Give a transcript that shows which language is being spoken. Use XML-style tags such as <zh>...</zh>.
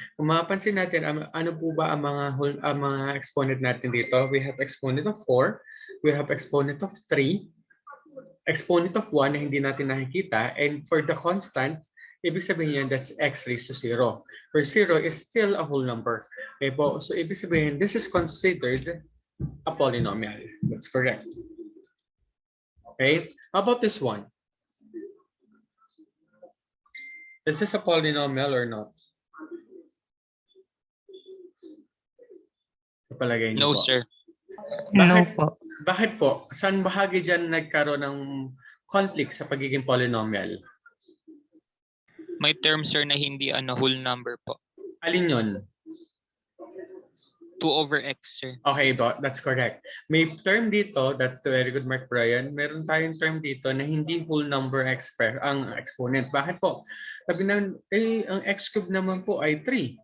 <tl>Kung mapapansin natin, ano po ba ang mga exponent natin dito?</tl> <en>We have exponent of 4, we have exponent of 3, exponent of 1</en> <tl>na hindi natin nakikita,</tl> <en>and for the constant,</en> <tl>ibig sabihin yan,</tl> <en>that's x raised to 0. Where 0 is still a whole number. Okay po?</en> <tl>So ibig sabihin,</tl> <en>this is considered a polynomial. That's correct. Okay? How about this one? Is this a polynomial or not?</en> <tl>Kapalagay niyo</tl> <en>No,</en> <tl>po.</tl> <en>sir. No po.</en> <tl>Bakit po? Saan bahagi dyan nagkaroon ng conflict sa pagiging polynomial? May term, sir, na hindi whole number po. Alin yun?</tl> <en>2 over x, sir. Okay, that's correct.</en> <tl>May term dito,</tl> <en>that's very good, Mark Brian.</en> <tl>Meron tayong term dito na hindi whole number ang exponent. Bakit po? Sabi na, ang x cube naman po ay 3.</tl>